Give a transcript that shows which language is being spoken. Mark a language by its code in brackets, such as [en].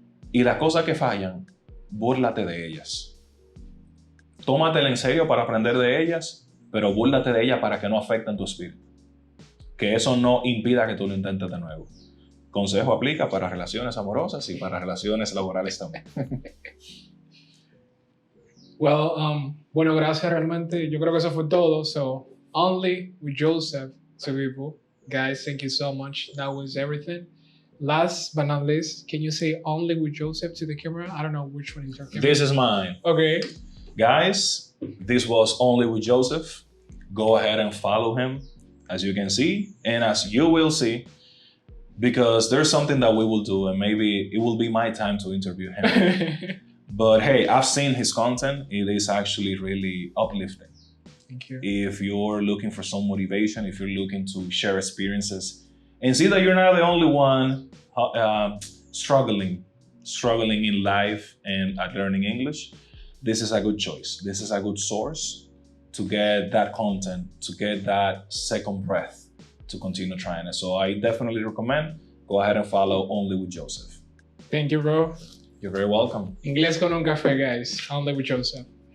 [es] Y las cosas que fallan, búrlate de ellas. tómatela en serio para aprender de ellas, pero búrlate de ellas para que no afecten tu espíritu. Que eso no impida que tú lo intentes de nuevo. Consejo aplica para relaciones amorosas y para relaciones laborales también. Well, bueno, gracias realmente. Yo creo que eso fue todo. [en] So, only with Joseph to people. Guys, thank you so much. That was everything. Last but not least, can you say only with Joseph to the camera? I don't know which one is your camera. This is mine. Okay. Guys, this was Only with Joseph. Go ahead and follow him, as you can see, and as you will see, because there's something that we will do, and maybe it will be my time to interview him. But hey, I've seen his content. It is actually really uplifting. Thank you. If you're looking for some motivation, if you're looking to share experiences, and see that you're not the only one struggling in life and at learning English, this is a good choice. This is a good source to get that content, to get that second breath to continue trying it. So I definitely recommend, go ahead and follow Only with Joseph. Thank you, bro. You're very welcome. Inglés con un café, guys. Only with Joseph.